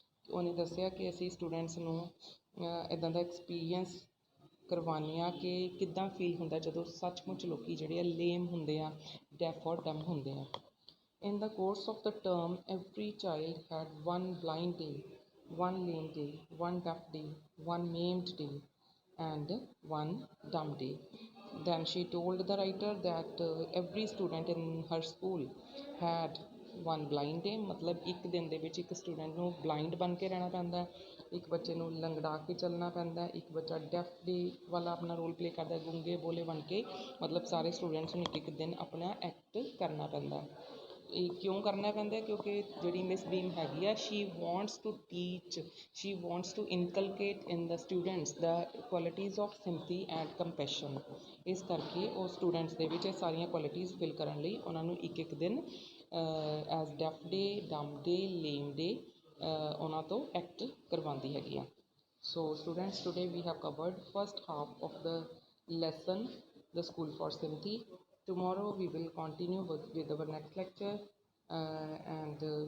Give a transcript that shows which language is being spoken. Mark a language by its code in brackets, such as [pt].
[pa] ਉਹਨੇ ਦੱਸਿਆ ਕਿ ਅਸੀਂ ਸਟੂਡੈਂਟਸ ਨੂੰ ਇੱਦਾਂ ਦਾ ਐਕਸਪੀਰੀਅੰਸ ਕਰਵਾਉਂਦੇ ਹਾਂ ਕਿ ਕਿੱਦਾਂ ਫੀਲ ਹੁੰਦਾ ਜਦੋਂ ਸੱਚਮੁੱਚ ਲੋਕੀ ਜਿਹੜੇ ਆ ਲੇਮ ਹੁੰਦੇ ਆ, ਡੈਫ ਔਰ ਡੰਮ ਹੁੰਦੇ ਆ. [en] In the course of the term, every child had one blind day, one lame day, one deaf day, one maimed day, and one dumb day. Then she told the writer that every student in her school had one blind day. [pa] मतलब एक दिन ਦੇ ਵਿੱਚ ਇੱਕ student ਨੂੰ blind ਬਣ ਕੇ ਰਹਿਣਾ ਪੈਂਦਾ, ਇੱਕ ਬੱਚੇ ਨੂੰ ਲੰਗੜਾ ਕੇ ਚੱਲਣਾ ਪੈਂਦਾ, ਇੱਕ ਬੱਚਾ ਡੈਫ ਡੇ ਵਾਲਾ ਆਪਣਾ ਰੋਲ ਪਲੇ ਕਰਦਾ, ਗੂੰਗੇ ਬੋਲੇ ਬਣ ਕੇ. ਮਤਲਬ ਸਾਰੇ ਸਟੂਡੈਂਟਸ ਨੂੰ ਇੱਕ ਇੱਕ ਦਿਨ ਆਪਣਾ ਐਕਟ ਕਰਨਾ ਪੈਂਦਾ. ਇਹ ਕਿਉਂ ਕਰਨਾ ਪੈਂਦਾ? ਕਿਉਂਕਿ ਜਿਹੜੀ ਮਿਸ ਬੀਮ ਹੈਗੀ ਆ, [en] She wants to teach, she wants to inculcate in the students the qualities of sympathy and compassion. [pa] ਇਸ ਕਰਕੇ ਉਹ ਸਟੂਡੈਂਟਸ ਦੇ ਵਿੱਚ ਇਹ ਸਾਰੀਆਂ ਕੁਆਲਿਟੀਜ਼ ਫਿਲ ਕਰਨ ਲਈ ਉਹਨਾਂ ਨੂੰ ਇੱਕ ਇੱਕ ਦਿਨ ਐਜ਼ ਡੈਫ ਡੇ, ਡੰਬ ਡੇ, ਲੇਮ ਡੇ ਉਹਨਾਂ ਤੋਂ ਐਕਟ ਕਰਵਾਉਂਦੀ ਹੈਗੀ ਆ. [en] So students, today we have covered first half of the lesson the school for sympathy. Tomorrow we will continue with our next lecture and we will continue with the same story. Thank you.